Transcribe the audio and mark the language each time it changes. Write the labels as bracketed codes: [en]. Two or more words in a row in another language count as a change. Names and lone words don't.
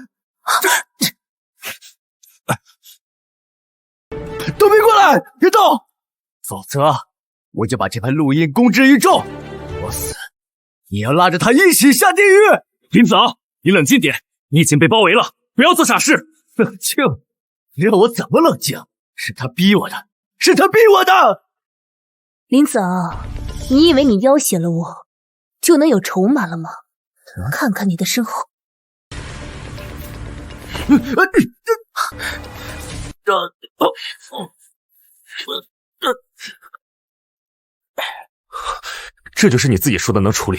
[zh] 都別過來，別動，否則我就把這盤錄音公之於眾。我死，你要拉着他一起下地獄。林子昂，你冷靜點，你已經被包圍了，不要做傻事。冷靜？让我怎麼冷靜？是他逼我的，是他逼我的。林子昂，你以為你要挾了我，就能有籌碼了吗？看看你的身後。这就是你自己说的能處理？